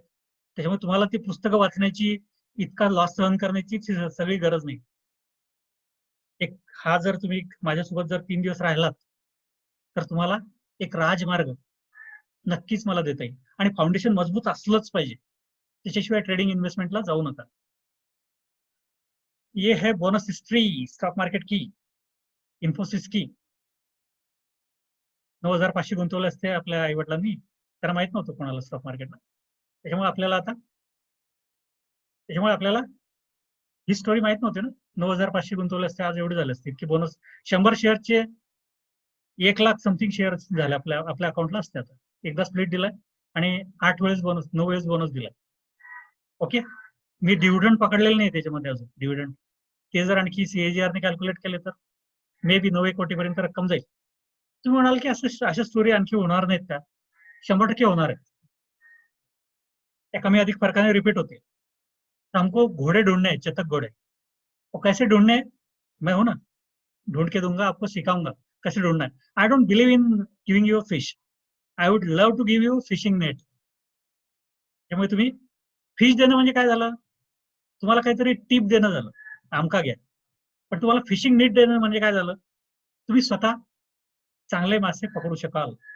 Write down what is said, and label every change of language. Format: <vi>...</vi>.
<mr>त्याच्यामुळे तुम्हाला ती पुस्तकं वाचण्याची, इतका लॉस सहन करण्याची सगळी गरज नाही. एक हा जर तुम्ही माझ्यासोबत जर 3 दिवस राहिलात, तर तुम्हाला एक राजमार्ग नक्कीच मला देता येईल. आणि फाउंडेशन मजबूत असलंच पाहिजे, त्याच्याशिवाय ट्रेडिंग इन्व्हेस्टमेंटला जाऊ नका.</mr> <hi>ये है बोनस हिस्ट्री स्टॉक मार्केट की, इन्फोसिस की.</hi> <mr>9,500 गुंतवले असते आपल्या आई वडिलांनी, त्यांना माहित नव्हतं कोणाला स्टॉक मार्केटला. त्याच्यामुळे आपल्याला ही स्टोरी माहित नव्हती ना. 9,500 गुंतवले असते, आज एवढे झाले असते की बोनस 100 शेअरचे 1 लाख समथिंग शेअर झाले आपल्या अकाउंटला असते. आता एकदा स्प्लिट दिलाय आणि 8 वेळेस बोनस, 9 वेळेस बोनस दिलाय. ओके, मी डिव्हिडंड पकडलेलं नाही त्याच्यामध्ये अजून. डिव्हिडंड ते जर आणखी CAGR ने कॅल्क्युलेट केले तर मे बी 9 कोटीपर्यंत रक्कम जाईल. तुम्ही म्हणाल की अशा स्टोरी आणखी होणार नाहीत का? 100% होणार आहेत. त्या कमी अधिक फरकाने रिपीट होते.</mr> <hi>हमको घोड़े ढूंढने हैं, चेतक घोड़े. वो कैसे ढूंढने? मैं हूं ना, ढूंढ के दूंगा, आपको सिखाऊंगा कैसे ढूंढना है.</hi> <en>I don't believe in giving you a fish, I would love to give you fishing net.</en> <mr>त्यामुळे तुम्ही फिश देणं म्हणजे काय झालं? तुम्हाला काहीतरी टिप देणं झालं, आमका घ्या. पण तुम्हाला फिशिंग नेट देणं म्हणजे काय झालं? तुम्ही स्वतः चांगले मासे पकडू शकाल.</mr>